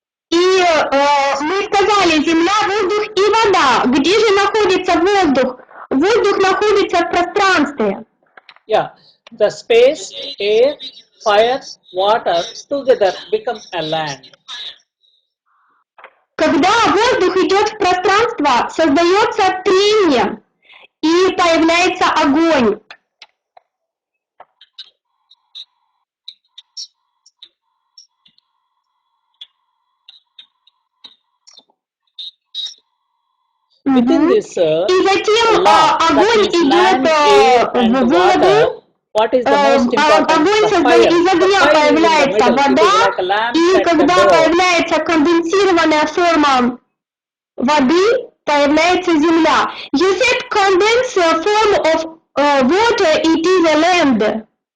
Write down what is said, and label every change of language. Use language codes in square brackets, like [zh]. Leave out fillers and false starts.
[ru] И мы сказали, земля, воздух и вода. Где же находится воздух? Воздух находится в пространстве. [en] Yeah, the space, air, fire, water together become a land. [ru] Когда воздух идет в пространство, создается трение и появляется огонь. И затем огонь идет в воду, огонь из огня появляется вода, и когда появляется конденсированная форма воды, появляется земля. [en] You said condensed form of water, it is a land.